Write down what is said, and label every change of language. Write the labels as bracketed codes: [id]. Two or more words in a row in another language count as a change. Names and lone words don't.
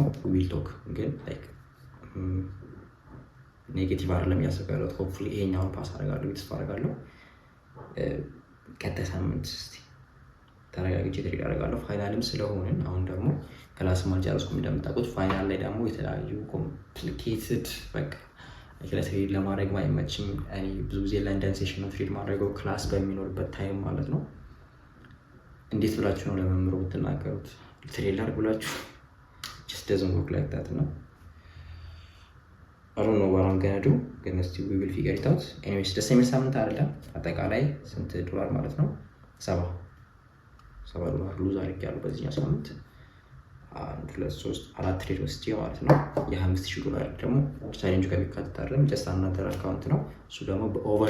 [en] will talk [am] ግን [en] like negative [am] አይደለም እያሰብኩ ያለሁት። ሆፕፉሊ ይሄኛውን ፓስ አደርጋለሁ ተስፋ አደርጋለሁ። ቀጣይ ሳምንት እስቲ ተረጋግጬ ትሬድ አደርጋለሁ። ፋይናልም ስለሆንን አሁን ደግሞ ክላስም አልጨረስኩም እንደምታውቁት። ፋይናል ላይ ደግሞ የተለያዩ ኮምፕሊኬትድ በቃ ትሬድ ለማድረግ አይመችም። እኔ ብዙ ጊዜ ለንደን ሴሽን ነው ትሬድ ማድረገው ክላስ በሚኖርበት ታይም ማለት ነው። እንዴት ብላችሁ ነው ለመምህሩ የምትናገሩት? [en] ትሬድ [am] ላድርግ ብላችሁ [en] just doesn't work like that ነው። I don't know what I'm gonna do [am] ግን እስቲ [en] we will figure it out። anyways [am] ደስ የሚል ሳምንት አይደለም። አጠቃላይ ስንት $? ማለት ነው? $7 ሉዝ አድርጌያለሁ በዚህኛው ሳምንት። 1 2 3 4 ትሬድ ወስጄ ማለት ነው። $5000 ደግሞ ቻሌንጁ ጋር ቢካተት አይደለም [en] just another account [am] ነው። እሱ ደግሞ በኦቨር